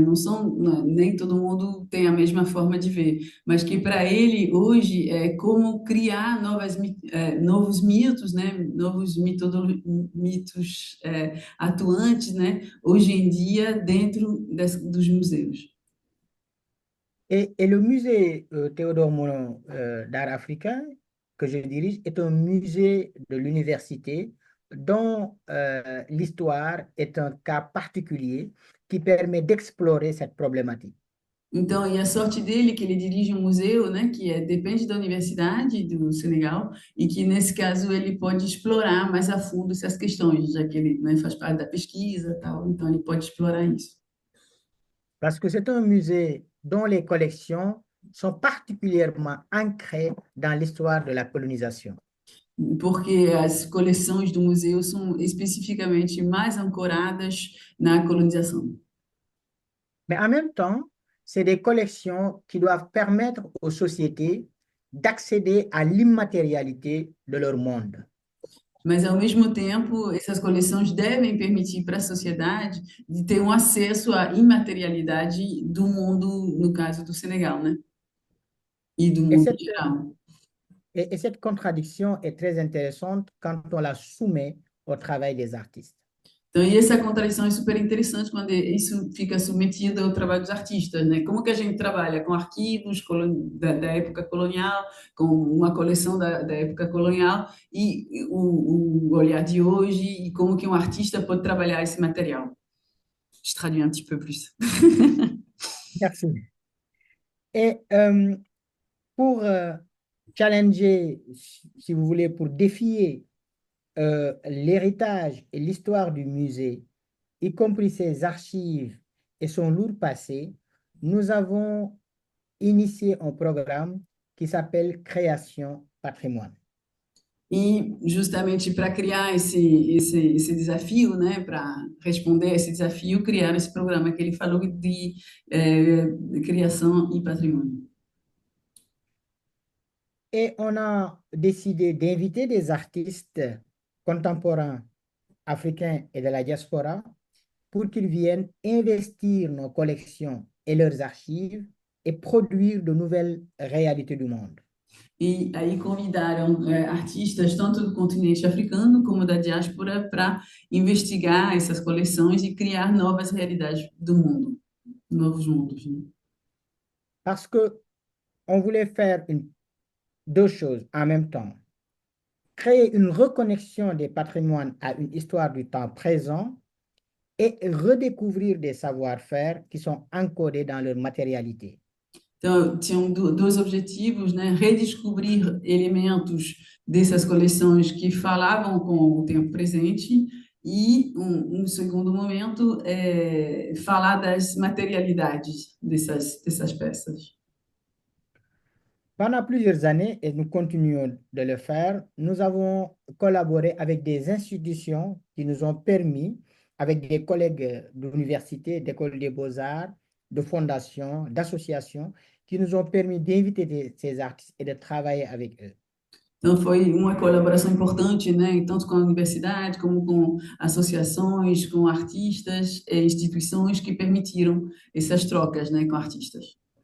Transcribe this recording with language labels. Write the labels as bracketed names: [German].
[Portuguese] Não são, nem todo mundo tem a mesma forma de ver, mas que para ele, hoje, é como criar novos mitos, né? Mitos atuantes, né? Hoje em dia, dentro dos museus. [French] Et le musée Théodore Monod d'art africain que je dirige est un musée de l'université dont l'histoire est un cas particulier qui permet d'explorer cette problématique. [Portuguese] Então, e a sorte dele é que ele dirige um museu, né, que depende da Universidade do Senegal, e que, nesse caso, ele pode explorar mais a fundo essas questões, já que ele, né, faz parte da pesquisa e tal, então ele pode explorar isso. [French] Parce que c'est un musée dont les collections sont particulièrement ancrées dans l'histoire de la colonisation. [Portuguese] Porque as coleções do museu são especificamente mais ancoradas na colonização. [French] Mais en même temps, c'est des collections qui doivent permettre aux sociétés d'accéder à l'immatérialité de leur monde. [Portuguese] Mas, ao mesmo tempo, essas coleções devem permitir para a sociedade de ter um acesso à imaterialidade do mundo, no caso do Senegal, né? E do [French] Et [Portuguese] mundo em [French] cette, [Portuguese] geral. [French] et cette contradiction est très intéressante quand on la soumet au travail des artistes. [Portuguese] Então, e essa contradição é super interessante quando isso fica submetido ao trabalho dos artistas, né? Como que a gente trabalha com arquivos da época colonial, com uma coleção da época colonial e o olhar de hoje e como que um artista pode trabalhar esse material. [French] Je traduis un petit peu plus. Merci. Et pour challenger, si vous voulez, pour défier l'héritage et l'histoire du musée, y compris ses archives et son lourd passé, nous avons initié un programme qui s'appelle Création Patrimoine. [Portuguese] E justamente para criar esse desafio, né, para responder a esse desafio, criaram esse programa que ele falou de criação e patrimônio. [French] Et on a décidé d'inviter des artistes contemporains africains et de la diaspora pour qu'ils viennent investir nos collections et leurs archives et produire de nouvelles réalités du monde. [Portuguese] E aí convidaram artistas tanto do continente africano como da diáspora para investigar essas coleções e criar novas realidades do mundo, novos mundos, né? [French] Parce que on voulait faire deux choses en même temps. Créer une reconnexion des patrimoines à une histoire du temps présent et redécouvrir des savoir-faire qui sont encodés dans leur matérialité. [Portuguese] Então, tinham dois objetivos, né? Redescobrir elementos dessas coleções que falavam com o tempo presente e, um segundo momento, falar das materialidades dessas peças. [French] Pendant plusieurs années, et nous continuons de le faire, nous avons collaboré avec des institutions qui nous ont permis, avec des collègues d'université, d'écoles des beaux-arts, de fondations, d'associations, qui nous ont permis d'inviter ces artistes et de travailler avec eux. [Portuguese] Então, foi uma colaboração importante, né? Tanto com a universidade, como com associações, com artistas, instituições que permitiram essas trocas, né, com artistas.